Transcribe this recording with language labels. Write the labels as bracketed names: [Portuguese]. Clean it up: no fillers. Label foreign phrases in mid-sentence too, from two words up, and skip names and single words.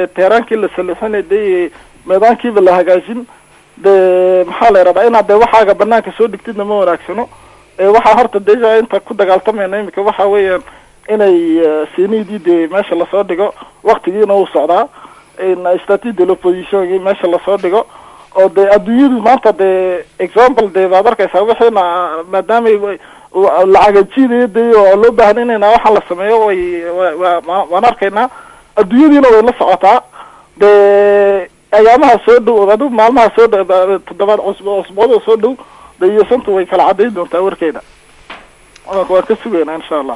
[Somali] teeraankii la salixinay de meedaankiiba la hagaajin de maxaa la yiraahdaa inaad de waxaaga banaanka soo dhigtidna ma wanaagsano waxa horta deja inta ku dagaaltamayna imika waxa weeyaan inay siinidii de meesha la soo dhigo waqtigiina uu socdaa in [French] statut de l'opposition [Somali] meesha la soo dhigo oo de adduunyadu maanta de example de baad arkaysaa wixiina maadaama lacagajideeda oo loo baahan inayna waxa la sameeyo waan arkaynaa adduunyadiina way la socotaa dee ayaamaha soo dhow aduu maalmaha soo dhow toddobaad cusbooda soo dhow dee iyo santu way kala caddayn doontaa warkeeda waan ka sugaynaa insha allah.